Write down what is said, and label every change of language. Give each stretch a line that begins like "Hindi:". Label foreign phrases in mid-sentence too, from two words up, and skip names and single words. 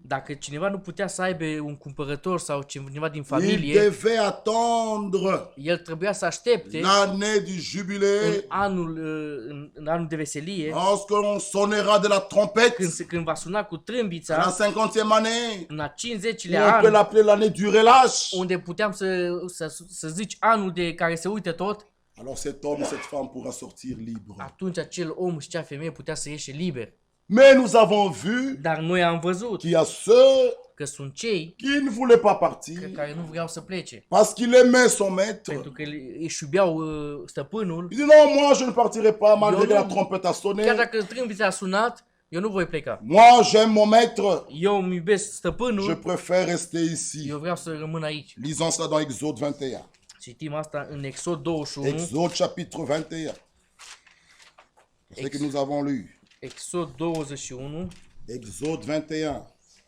Romanian: dacă cineva nu putea să aibă un cumpărător sau cineva din
French: il
Romanian: familie,
French: devait attendre
Romanian: el trebuia să aștepte
French: l'année du jubilé,
Romanian: în anul de veselie,
French: lorsque l'on sonnera de la trompette,
Romanian: când va suna cu
French: à la
Romanian: trâmbița,
French: 50e année,
Romanian: în a
French: ou
Romanian: 50-lea
French: on peut
Romanian: an,
French: l'appeler l'année du relâche.
Romanian: unde puteam să zici anul de care se uită tot,
French: Alors cet homme, cette femme pourra sortir libre.
Romanian: atunci acel om și cea femeie putea să ieșe liber.
French: Mais nous avons vu
Romanian: Dar noi am văzut
French: qu'il y a ceux
Romanian: că sunt cei
French: qui ne voulaient pas partir
Romanian: care nu vreau să plece,
French: parce qu'il aimait son maître.
Romanian: pentru că își iubeau stăpânul.
French: Il dit non, moi je ne partirai pas malgré que la trompette a sonné.
Romanian: Chiar dacă trâmbița a sunat, eu nu voi pleca.
French: Moi j'aime mon maître.
Romanian: Eu îmi iubesc
French: Je
Romanian: stăpânul,
French: préfère rester ici.
Romanian: eu vreau să rămân aici.
French: Lisons ça dans Exode 21.
Romanian: Citim asta în Exod 21.
French: Exode chapitre 21. C'est ce que nous avons lu.
Romanian: Exod 21.
French: Exode 21.